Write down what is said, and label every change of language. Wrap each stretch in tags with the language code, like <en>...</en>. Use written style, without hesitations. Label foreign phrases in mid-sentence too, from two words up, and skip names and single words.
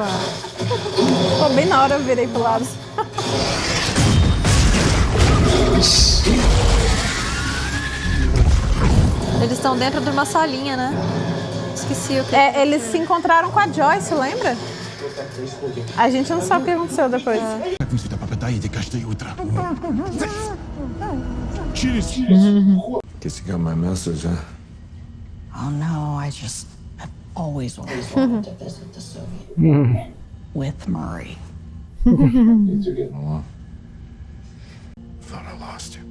<pt>Pô, bem na hora eu virei pro lado. Eles estão dentro de uma salinha, né? Esqueci o que. É, eles se encontraram com a Joyce, lembra? A gente não sabe o que aconteceu depois.</pt> <ru>Как вы сюда попадаете каждое утро?</ru> <en>Guess you got my message, huh? Oh no, I've always wanted to visit the Soviet with Murray. Things are getting along. Thought I lost you.</en>